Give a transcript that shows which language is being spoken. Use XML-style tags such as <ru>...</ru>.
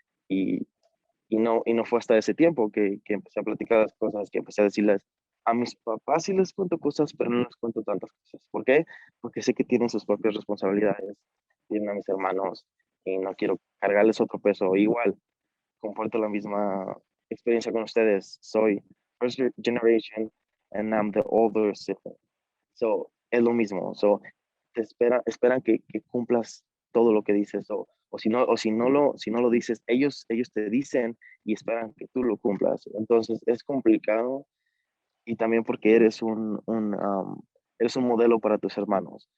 <es>Y, y no fue hasta ese tiempo que empecé a platicar las cosas, que empecé a decirles a mis papás sí les cuento cosas, pero no les cuento tantas cosas. ¿Por qué? Porque sé que tienen sus propias responsabilidades, tienen a mis hermanos y no quiero cargarles otro peso. Igual, comparto la misma experiencia con ustedes. Soy</es> <en>first generation and I'm the older sibling.</en> <es>So, es lo mismo. So, esperan que cumplas todo lo que dices si no lo dices, ellos te dicen y esperan que tú lo cumplas. Entonces, es complicado y también porque eres un modelo para tus hermanos.</es>